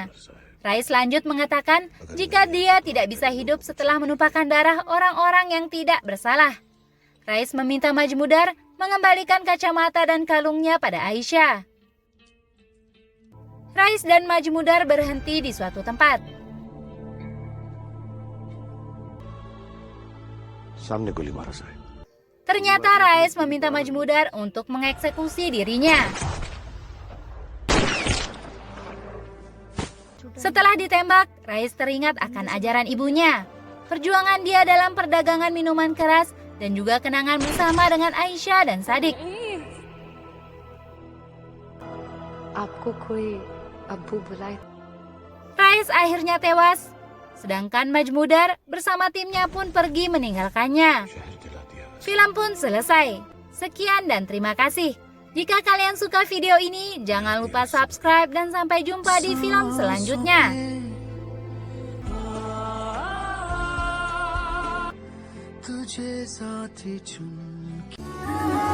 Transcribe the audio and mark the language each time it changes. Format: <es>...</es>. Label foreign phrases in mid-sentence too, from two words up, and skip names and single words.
<id>Rais lanjut mengatakan jika dia tidak bisa hidup setelah menumpahkan darah orang-orang yang tidak bersalah. Rais meminta Majmudar mengembalikan kacamata dan kalungnya pada Aisyah. Rais dan Majmudar berhenti di suatu tempat.</id> <hi>सामने गोली मारा साहब।</hi> <id>Ternyata Rais meminta Majmudar untuk mengeksekusi dirinya. Setelah ditembak, Rais teringat akan ajaran ibunya, perjuangan dia dalam perdagangan minuman keras, dan juga kenangan bersama dengan Aisyah dan Sadik.</id> <hi>आपको कोई अब्बू बुलाए</hi> <id>Rais akhirnya tewas, sedangkan Majmudar bersama timnya pun pergi meninggalkannya. Film pun selesai. Sekian dan terima kasih. Jika kalian suka video ini, jangan lupa subscribe dan sampai jumpa di film selanjutnya.</id> <hi>तुझे साथी चुन</hi>